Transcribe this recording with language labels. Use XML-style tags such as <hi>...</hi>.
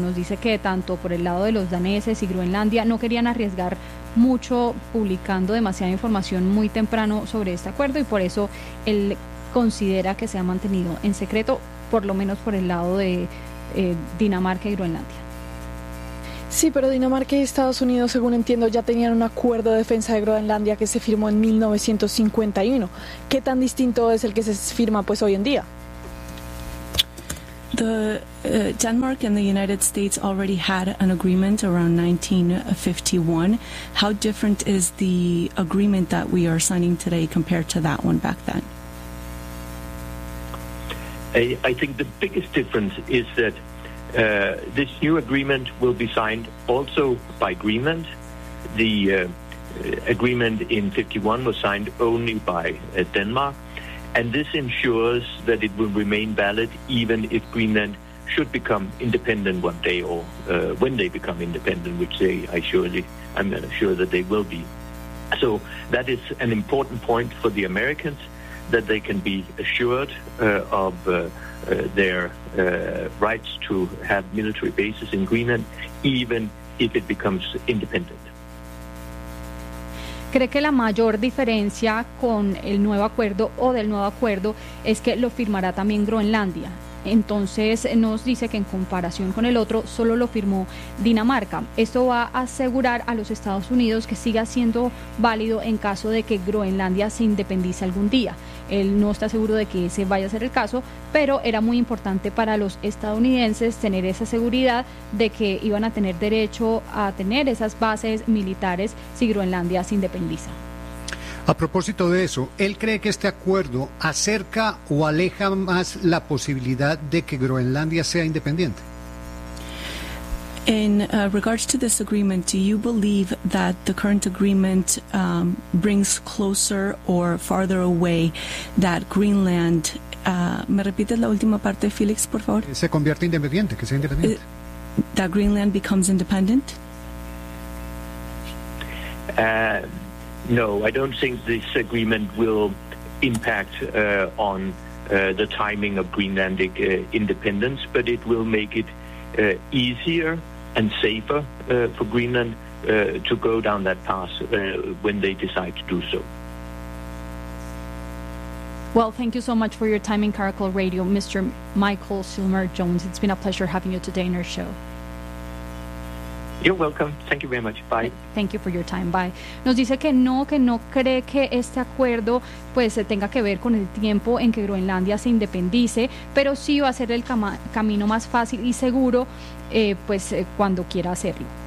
<es>Nos dice que tanto por el lado de los daneses y Groenlandia no querían arriesgar mucho publicando demasiada información muy temprano sobre este acuerdo, y por eso él considera que se ha mantenido en secreto, por lo menos por el lado de Dinamarca y Groenlandia. Sí, pero Dinamarca y Estados Unidos, según entiendo, ya tenían un acuerdo de defensa de Groenlandia que se firmó en 1951. ¿Qué tan distinto es el que se firma pues hoy en día?</es> <en>Denmark and the United States already had an agreement around 1951. How different is the agreement that we are signing today compared to that one back then? I think the biggest difference is that this new agreement will be signed also by agreement. The agreement in 51 was signed only by Denmark, and this ensures that it will remain valid even if Greenland should become independent one day, or when they become independent, which they, I'm sure that they will be. So that is an important point for the Americans, that they can be assured of their rights to have military bases in Greenland, even if it becomes independent.</en> <es>¿Cree que la mayor diferencia con el nuevo acuerdo o del nuevo acuerdo es que lo firmará también Groenlandia? Entonces nos dice que en comparación con el otro solo lo firmó Dinamarca. ¿Esto va a asegurar a los Estados Unidos que siga siendo válido en caso de que Groenlandia se independice algún día? Él no está seguro de que ese vaya a ser el caso, pero era muy importante para los estadounidenses tener esa seguridad de que iban a tener derecho a tener esas bases militares si Groenlandia se independiza. A propósito de eso, ¿él cree que este acuerdo acerca o aleja más la posibilidad de que Groenlandia sea independiente?</es> <en>In regards to this agreement, do you believe that the current agreement brings closer or farther away that Greenland...</en> <es>¿Me repites la última parte, Felix, por favor? Se convierte independiente, que sea independiente.</es> <en>That Greenland becomes independent? No, I don't think this agreement will impact on the timing of Greenlandic independence, but it will make it easier and safer for Greenland to go down that path when they decide to do so. Well, thank you so much for your time in Caracol Radio, Mr. Michael Silmer-Jones. It's been a pleasure having you today in our show. You're welcome. Thank you very much. Bye. Thank you for your time. Bye.</en> <es>Nos dice que no cree que este acuerdo pues tenga que ver con el tiempo en que Groenlandia se independice, pero sí va a ser el camino más fácil y seguro cuando quiera hacerlo.</es>